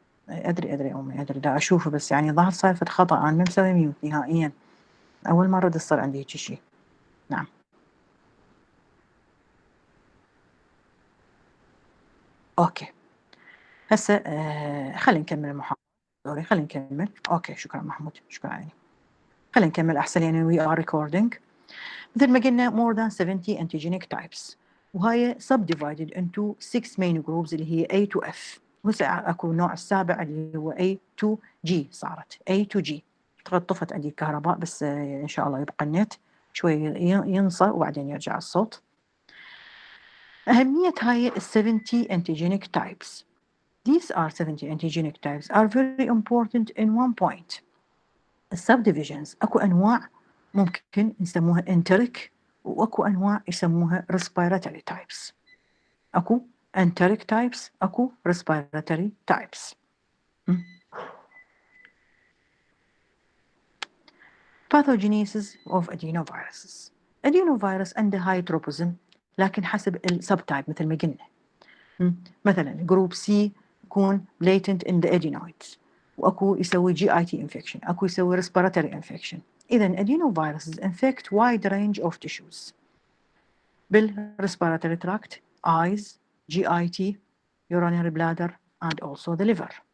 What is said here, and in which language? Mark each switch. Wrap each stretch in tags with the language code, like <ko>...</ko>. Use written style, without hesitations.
<ar>أدري أمي أدري دا أشوفه، بس يعني ظهر صار فد خطأ، أنا ما مسوي ميوت نهائيا، أول مرة تصير عندي هيك شيء. نعم. أوكي هسه خلينا نكمل المحاضرة. سوري خلينا نكمل. أوكي شكرا محمود، شكرا عيني. خلينا نكمل أحسن يعني</ar> <en>we are recording.</en> <ar>مثل ما قلنا</ar> <en>more than 70 antigenic types، وهاي subdivided into 6 main groups</en> <ar>اللي هي</ar> <en>A to F.</en> <ar>وهسه أكو النوع السابع اللي هو A to G، صارت A to G. طفت عندي الكهرباء، بس إن شاء الله يبقى النت شوي ينصى وبعدين يرجع الصوت. أهمية هاي</ar> <en>70 antigenic types. These are 70 antigenic types are very important in one point.</en> <ar>السبديفيجنز أكو أنواع ممكن نسموها enteric، وأكو أنواع يسموها respiratory types. أكو enteric types، أكو respiratory types.</ar> <en>Pathogenesis of adenoviruses.</en> <ar>adenovirus عنده high tropism، لكن حسب السبتايب مثل ما قلنا. مثلا جروب سي يكون</ar> <en>latent in the adenoids،</en> <ar>واكو يسوي GIT infection، اكو يسوي respiratory infection.</ar> <en>اذا adenoviruses infect wide range of tissues بالrespiratory tract, eyes, GIT, urinary bladder, and also the liver.</en>